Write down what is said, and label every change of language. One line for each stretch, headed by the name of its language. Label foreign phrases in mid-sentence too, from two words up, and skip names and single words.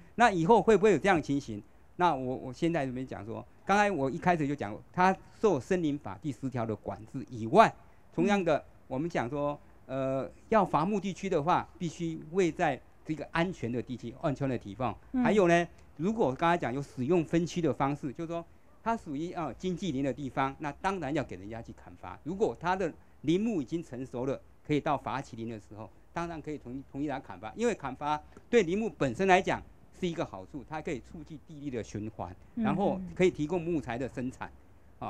Chinese: 那以後會不會有這樣的情形？那我現在這邊講說，剛才我一開始就講，他受森林法第10條的管制以外。同樣的，我們講說，要伐木地區的話，必須位在這個安全的地區、安全的地方。還有呢，如果剛才講有使用分區的方式，就是說它屬於經濟林的地方，那當然要給人家去砍伐。如果它的林木已經成熟了，可以到伐期林的時候，當然可以同意它砍伐，因為砍伐對林木本身來講是一個好處，它可以促進地力的循環，然後可以提供木材的生產。